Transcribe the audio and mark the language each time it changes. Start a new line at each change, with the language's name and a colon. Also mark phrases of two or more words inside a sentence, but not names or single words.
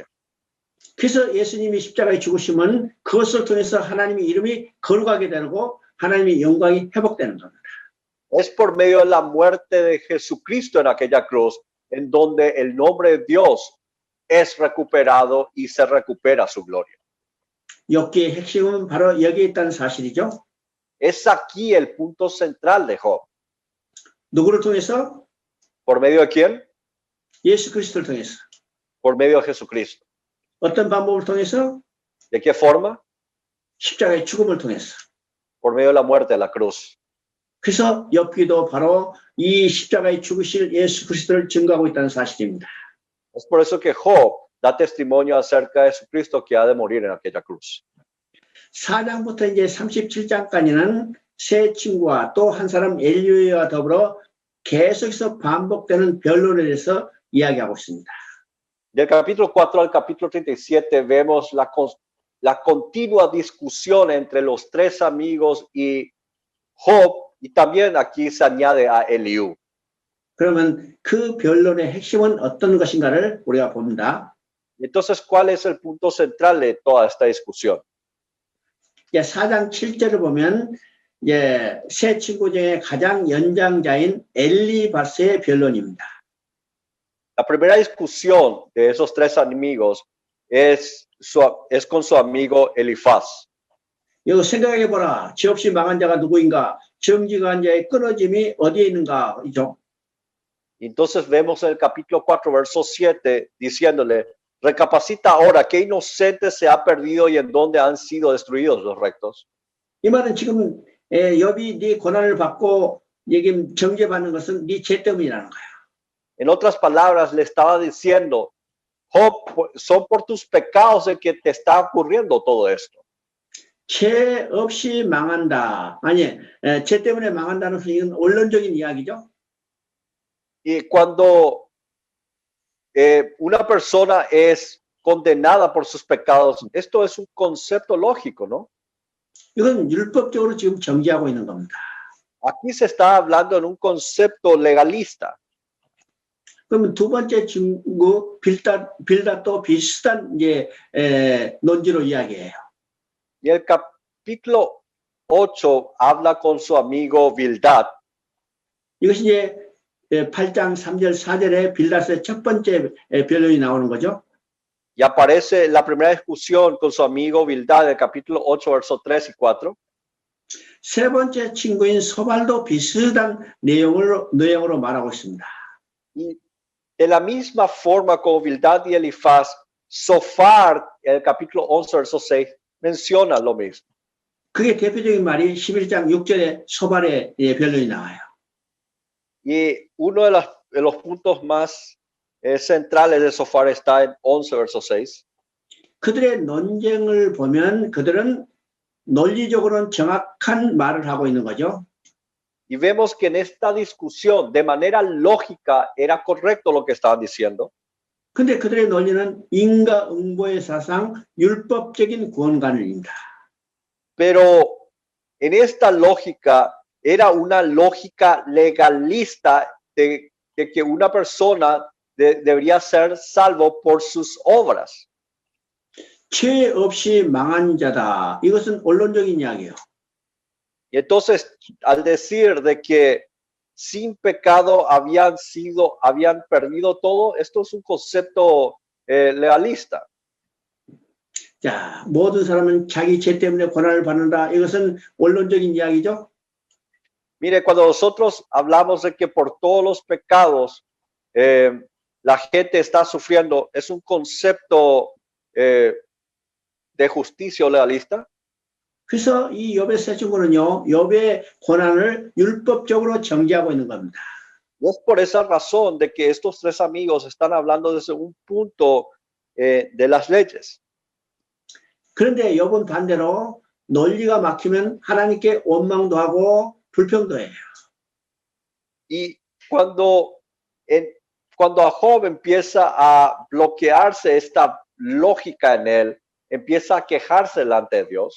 Korean: 그래서 예수님이 십자가에 죽으시면 그것을 통해서 하나님의 이름이 거룩하게 되고 하나님의 영광이 회복되는 겁니다.
Spanish: Es por medio de la muerte de Jesucristo en aquella cruz, en donde el nombre de Dios es recuperado y se recupera su gloria.
Korean: 욥기의 핵심은 바로 여기에 있다는 사실이죠.
Spanish: Es aquí el punto central de Job.
Korean: 누구를 통해서?
Spanish: ¿Por medio de quién?
Korean: 예수 그리스도를 통해서.
Spanish: Por medio de Jesucristo.
Korean: 어떤 방법을 통해서?
Spanish: ¿De qué forma?
Korean: 십자가의 죽음을 통해서.
Spanish: Por medio de la muerte de la cruz.
Korean: 그래서 욥기도 바로 이 십자가에 죽으실 예수 그리스도를 증거하고 있다는 사실입니다.
Spanish: Es por eso que Job da testimonio acerca de Jesucristo que ha de morir en aquella cruz.
Korean: 4장부터 이제 37장까지는 세 친구와 또 한 사람 엘리야와 더불어 계속해서 반복되는 변론에 대해서 이야기하고 있습니다.
Spanish: Del capítulo 4 al capítulo 37 vemos la continua discusión entre los tres amigos y Job, y también aquí se añade a Eliú.
Korean: 그러면 그 변론의 핵심은 어떤 것인가를 우리가 봅니다.
Spanish: Entonces, ¿cuál es el punto central de toda esta discusión?
Korean: 4장 7절을 보면 세 친구 중에 가장 연장자인 엘리바스의 변론입니다.
Spanish: La primera discusión de esos tres amigos es con su amigo Elifaz.
Korean: 이거 생각해보라. 죄 없이 망한 자가 누구인가? 정직한 자의 끊어짐이 어디에 있는가? 이죠.
Spanish: Entonces vemos en el capítulo 4, verso 7, diciéndole, recapacita ahora, ¿qué inocente se ha perdido y en dónde han sido destruidos los rectos?
Korean: 이 말은 지금 욥이 네 고난을 받고 여기 정죄받는 것은 네 죄 때문이라는 거야.
Spanish: En otras palabras, le estaba diciendo, Job, son por tus pecados el que te está ocurriendo todo esto.
Korean: 죄 없이 망한다. 아니, 죄 때문에 망한다는 것은 이건 원론적인 이야기죠.
Spanish: Y cuando una persona es condenada por sus pecados, esto es un concepto lógico, ¿no?
Korean: 이건 율법적으로 지금 정죄하고 있는 겁니다.
Spanish: Aquí se está hablando en un concepto legalista.
Korean: 그러면 두 번째 친구 빌닷도 비슷한 논지로 이야기해요.
Spanish: Y el capítulo 8 habla con su amigo Bildad.
Korean: 이것이 이제 8장 3절 4절에 빌닷의 첫 번째 변론이 나오는 거죠.
Spanish: Y aparece la primera discusión con su amigo Bildad, del capítulo 8, versos 3 y 4.
Korean: 세 번째 친구인 소발도 비슷한 내용으로 말하고 있습니다.
Spanish: Y de la misma forma como Bildad y Elifaz, Sofar, en el capítulo 11, verso 6, menciona lo mismo.
Korean: 그게 대표적인 말이 11장 6절에 소발의 변론이 나와요.
Spanish: Y uno de los puntos más centrales de Sofar está en 11, verso 6.
Korean: 그들의 논쟁을 보면 그들은 논리적으로는 정확한 말을 하고 있는 거죠.
Spanish: Y vemos que en esta discusión, de manera lógica, era correcto lo que estaban diciendo.
Korean: 근데 그들의 논리는 인과응보의 사상, 율법적인 구원관입니다.
Spanish: Pero en esta lógica era una lógica legalista de que una persona debería ser salvo por sus obras.
Korean: 죄 없이 망한 자다. 이것은 원론적인 이야기예요.
Spanish: Y entonces, al decir de que sin pecado habían perdido todo, esto es un concepto legalista.
Korean: 자, 모든 사람은 자기 죄 때문에 고난을 받는다. 이것은 원론적인 이야기죠.
Spanish: Mire, cuando nosotros hablamos de que por todos los pecados la gente está sufriendo, ¿es un concepto de justicia o legalista?
Korean: 그래서 이 욥의 세 친구는요, 욥의 고난을 율법적으로 정죄하고 있는 겁니다.
Spanish: Y es por esa razón de que estos tres amigos están hablando desde un punto de las leyes.
Korean: 그런데 욥은 반대로 논리가 막히면 하나님께 원망도 하고 불평도 해요.
Spanish: Y cuando a Job empieza a bloquearse esta lógica en él, empieza a quejarse delante de Dios,